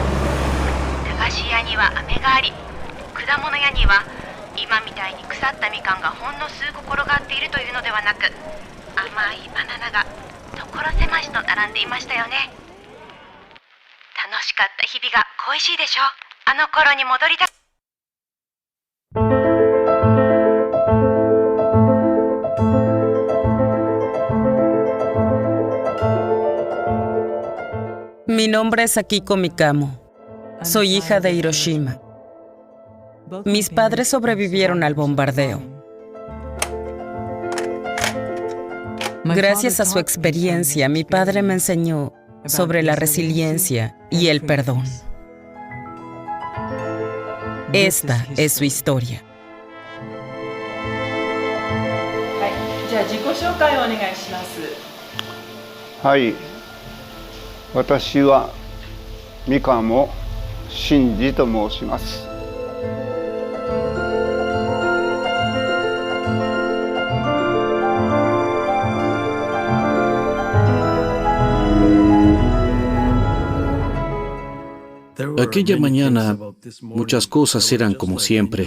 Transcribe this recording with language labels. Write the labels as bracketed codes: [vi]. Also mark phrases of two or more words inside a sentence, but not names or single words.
[ja] 駄菓子屋には飴があり、果物屋には今みたいに腐ったみかんがほんの数個転がっているというのではなく、甘いバナナが所狭しと並んでいましたよね。楽しかった日々が恋しいでしょ。あの頃に戻りたい。 [es] Mi nombre es Akiko Mikamo. Soy hija de Hiroshima. Mis padres sobrevivieron al bombardeo. Gracias a su experiencia, mi padre me enseñó sobre la resiliencia y el perdón. Esta es su historia. [ja] はい、じゃあ自己紹介をお願いします。はい、私は三鴨真治と申します。 [es] Aquella mañana, muchas cosas eran como siempre.